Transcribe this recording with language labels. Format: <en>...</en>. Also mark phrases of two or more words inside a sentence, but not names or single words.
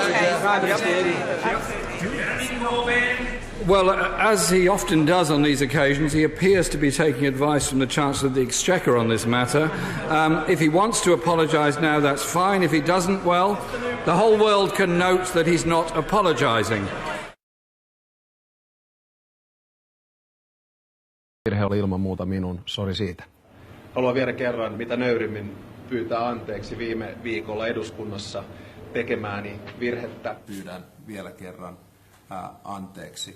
<en>Well, as he often does on these occasions, he appears to be taking advice from the Chancellor of the Exchequer on this matter. If he wants to apologise now, that's fine. If he doesn't, well, the whole world can note that he's not apologising.</en> <fi>Virhe oli ilman muuta minun, sori siitä. Haluan vielä kerran mitä nöyrimmin pyytää anteeksi viime viikolla eduskunnassa tekemääni virhettä. Pyydän vielä kerran anteeksi.</fi>